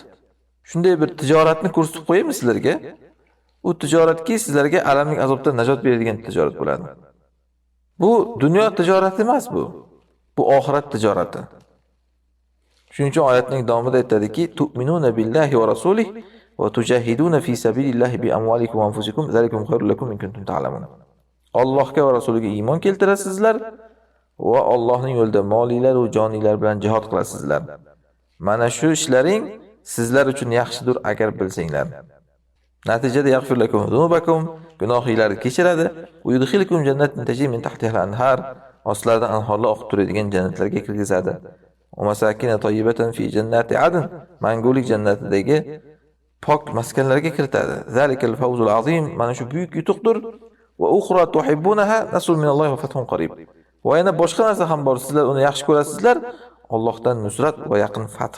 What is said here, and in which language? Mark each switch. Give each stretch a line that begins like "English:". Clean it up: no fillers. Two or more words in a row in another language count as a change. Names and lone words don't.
Uzbek: Shunday bir tijoratni ko'rsatib qo'yaymi sizlarga? U tijoratki sizlarga alamlik azobdan najot beradigan tijorat bo'ladi. Bu dunyo tijorati emas bu. Bu oxirat tijorati. Shuning uchun oyatning davomida aytadiki,
Arabic: تؤمنون بالله ورسوله وتجاهدون في سبيل الله بأموالكم وأنفسكم ذلكم خير لكم إن كنتم تعلمون.
Uzbek: Allohga va rasuliga iymon keltirasizlar va Allohning yo'lida molinglar va joninglar bilan jihad qilasizlar. Mana shu ishlaring sizlar uchun yaxshidir agar bilsanglar.
Arabic: Natijada يغفر لكم ذنوبكم,
Uzbek: gunohinglarni kechiradi,
Arabic: ويدخلكم جنات تجري من تحتها الأنهار.
Uzbek: ostlaridan anhorlar oqib turadigan jannatlarga kirgizadi.
Arabic: ومساكن طيبة في جنات عدن,
Uzbek: mangulik jannatidagi pok maskanlarga kiritadi.
Arabic: ذلك الفوز العظيم,
Uzbek: mana shu buyuk yutuqdir.
Arabic: وأخرى تحبونها نصر من الله وفتح قريب.
Uzbek: Va yana boshqa narsa ham bor, sizlar uni yaxshi ko'rasizlar, Allohdan nusrat va yaqin fath.